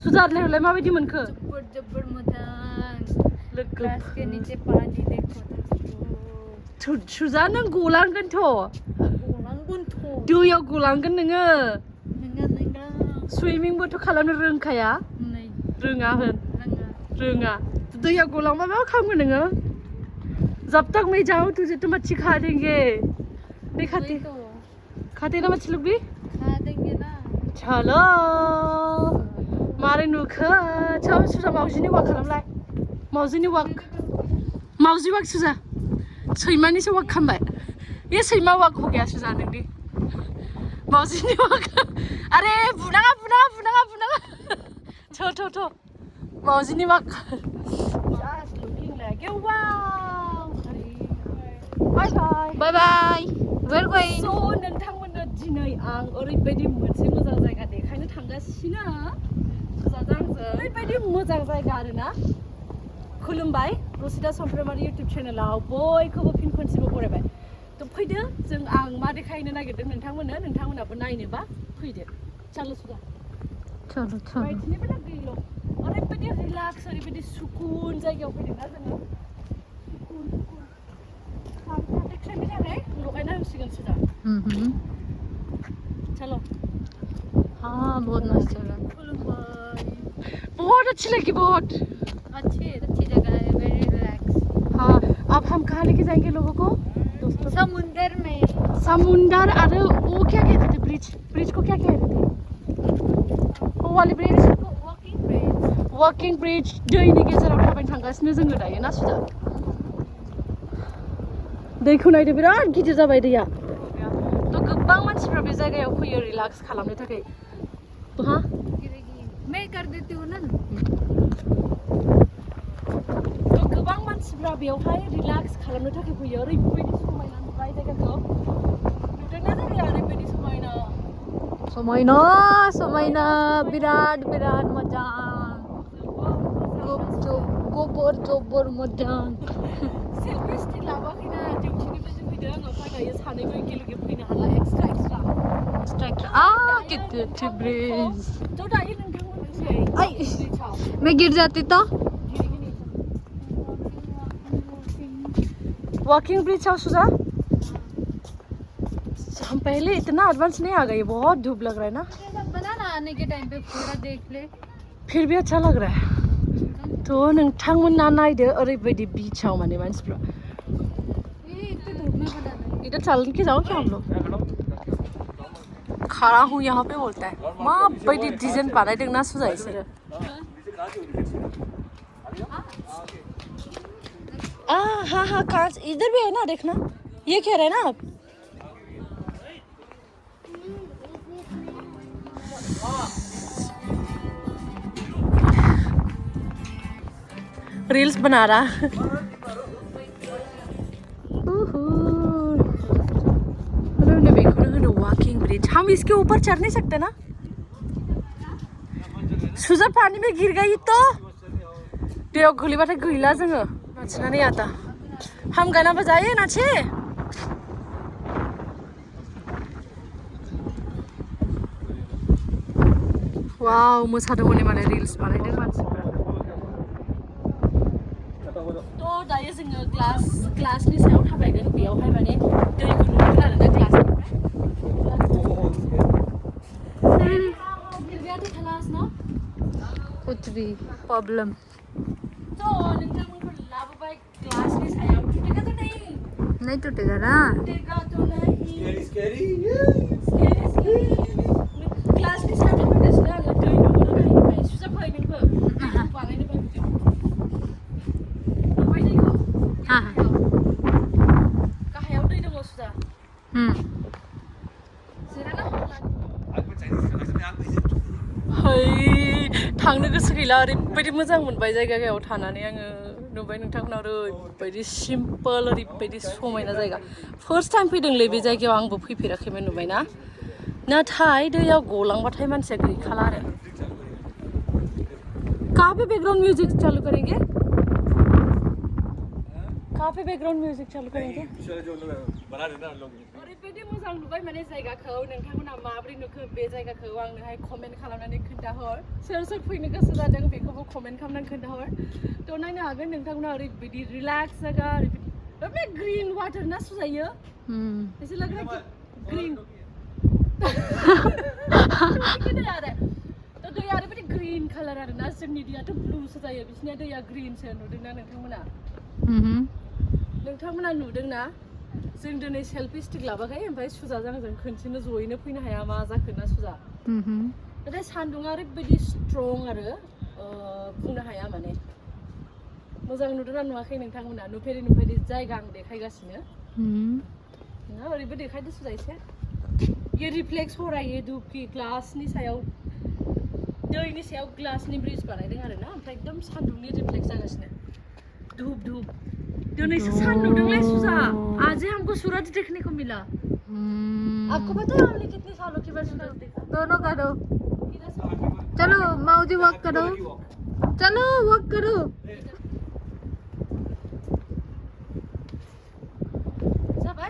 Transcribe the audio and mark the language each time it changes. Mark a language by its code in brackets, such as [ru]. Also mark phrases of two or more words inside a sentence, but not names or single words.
[brx] सुजारलाय माबायदि मोनखो जोबोर जोबोर मोजां लोगो [hi] ग्लास के नीचे पानी देखो [brx] सुजा नों गलांगोनथ' गलांगोनथ' दैयाव गलांगोन नोङो नोङा नोङा सुइमिंबोथ' खालामनो रोंखाया नै रोङा होन रोङा रोङा दैयाव गलांबा मा खालामगोन नोङो [hi] जब तक मैं जाऊं तुझे तो मच्छी खा देंगे नहीं खाते तो खाते ना मच्छी लोग भी खा देंगे ना [brx] चलो मारै नुखो चल सुजा मावजिनि वाक खालामलाय मावजिनि वाक मावजि वाक सुजा सैमानिसो वाक खालामबाय ये सैमा वाक [hi] हो गया [brx] सुजा नोंनि मावजिनि वाक अरे बुनाङा बुनाङा बुनाङा बुनाङा थ मावजिनि वाक [en] just looking like a wow bye bye bye bye [brx] वेर गोइं so नोंथांमोननो दिनै आं ओरैबायदि मोनसे मोजां जायगा देखायनो थांगासिनो सुजाजों आंजों ओरैबायदि मोजां जायगा आरोना खुलुमबाय रसिता सामफ्रामारि इउटुब चेनेलाव बयखौबो फिन खनसेबो बरायबाय तो फैदो जों आं मा देखायनो नागिरदों नोंथांमोनाबो नायनोबा फैदो चलो सुजा चलो बायदिनि बेला गैल' ओरैबायदि रिलाक्स ओरैबायदि सुकुन जायगायाव फैदोंना जोङो सुकुन देखायनो थाखाय लगायना होसिगोन सुजा चलो [hi] हाँ बहुत मस्त जगह खुलुमबाय बहुत अच्छी लगी बहुत अच्छी जगह है [en] very relax [hi] हाँ अब हम कहाँ लेके जाएंगे लोगों को समुंदर में समुंदर अरे वो क्या कहते थे ब्रिज को क्या कहते थे वो वाली ब्रिज वॉकिंग ब्रिज [brx] दैनि गेजेराव थाबायनो थांगासिनो जोङो दायो ना सुजा दैखौ नायदो बिराद गिदिर जाबाय दैया तो गोबां मानसिफ्रा बे जायगायाव फैयो रिलैक्स खालामनो थाखाय हाँ [hi] मैं कर देती हूँ ना [brx] तो गोबां मानसिफ्रा बेवहाय रिलैक्स खालामनो थाखाय फैयो ओरैबायदि समायना नुबाय जायगाखौ नुदोंना जायगाया ओरैबायदि समायना समायना बिराद मोजां जोबोर मोजां [en] selfie stick [brx] लाबोआखैना डिउटिनिफ्राय जों फैदों ओमफ्राय दायो सानैबो एखेलगे फैनो हाला एक्सट्रा [hi] कितने ब्रिज [brx] तो दायो नोंथांमोननोसै [hi] मैं गिर जाती तो [en] walking bridge [hi] है सुजा हम पहले इतना एडवांस नहीं आ गए बहुत धूप लग रहा है ना बना ना आने के टाइम पे पूरा देख ले फिर भी अच्छा लग रहा है तो [brx] नोंथांमोना नायदो ओरैबायदि बीचाव माने मानसिफ्रा [hi] इधर चल के जाओ क्या हम लोग खड़ा हूँ यहाँ पे बोलता है [brx] माबायदि डिजाइन बानायदों ना सुजा इसोरो [hi] हाँ कांच इधर भी है ना देखना ये कह रहे हैं ना आप रील्स बना रहा [en] walking bridge [hi] हम इसके ऊपर चढ़ नहीं सकते ना सुजा पानी में गिर गई तो [brx] दैयाव गोलैबाथाय गैला जोङो [hi] नाचना नहीं आता हम गाना बजाए नाचे [brx] वाव मोसादों हनै माने रील्स बानायदों मानसिफ्रा तो दायो जोङो ग्लासनि सायाव थाबायगोन बेयावहाय माने दैखौ नुगोन आरोना ग्लासनिफ्राय [hi] कुछ भी प्रॉब्लम [brx] तो नोंथांमोनखौ लाबोबाय ग्लासनि सायाव [hi] टूटेगा तो नहीं टूटेगा ना टूटेगा तो नहीं [brx] स्कैरी ग्लासनि सायाव थाबायगासिनो आङो दै नुगोन गाहायनिफ्राय सुजा फै नोंबो बानायनोबा भिडिअ नुबाय दैखौ गाहायाव दै दङ सुजा जिरायना है थांनो गोसो गैला ओरैबायदि मोजां मोनबाय जायगायाव थानानै आङो नुबाय नोंथांमोना ओरैबायदि सिम्पोल ओरैबायदि समायना जायगा [en] first time [brx] फैदोंलै बे जायगायाव आंबो फैफेराखैमोन नुबायना नाथाय दैयाव गलांबाथाय मानसिया गैखाला आरो [hi] कहाँ पे बैकग्राउंड म्यूजिक चालू करेंगे कहाँ पे बैकग्राउंड म्यूजिक चालू करेंगे [brx] ओरैबायदि मोजां आं नुबाय माने जायगाखौ नोंथांमोना माबोरै नुखो बे जायगाखौ आंनोहाय कमेन्ट खालामनानै खोन्थाहर सोर सोर फैनो गोसो जादों बेखौबो कमेन्ट खालामनानै खोन्थाहर थ' नायनो हागोन नोंथांमोना ओरैबायदि रिलेक्स जायगा ओरैबायदि बे [en] green water [brx] ना सुजायो [hi] एसे लग रहा है [brx] ग्रीन थ' दैया ओरैबायदि [en] green colour [brx] आरो ना जोंनि दैयाथ' ब्लुसो जायो बिसिनिया दैया ग्रीनसो नुदोंना नोंथांमोना नुदोंना जों दिनै सेल्फि स्टिक लाबाखै ओमफ्राय सुजाजों आंजों खनसेनो जयैनो फैनो हाया मा जाखो ना सुजा नाथाय सान्दुङा ओरैबायदि स्ट्रं आरो बुंनो हाया माने मोजां नुदोंना नुवाखै नोंथांमोना नुफेरि जायगा आं देखायगासिनो ना ओरैबो देखायदो सुजा [hi] एसे ये रिफ्लेक्स हो रहा है ये धूप की [brx] ग्लासनि सायाव दैनि सायाव ग्लासनि ब्रिज बानायदों आरो ना ओमफ्राय एकदम सान्दुंनि रिफ्लेक्स जागासिनो धूप दिनैसो सान नुदोंलै सुजा [hi] आज हमको सूरज देखने को मिला आपको पता है हमने कितने सालों के बाद सूरज देखा दोनों करो चलो माऊजी वॉक करो चलो वॉक करो जा भाई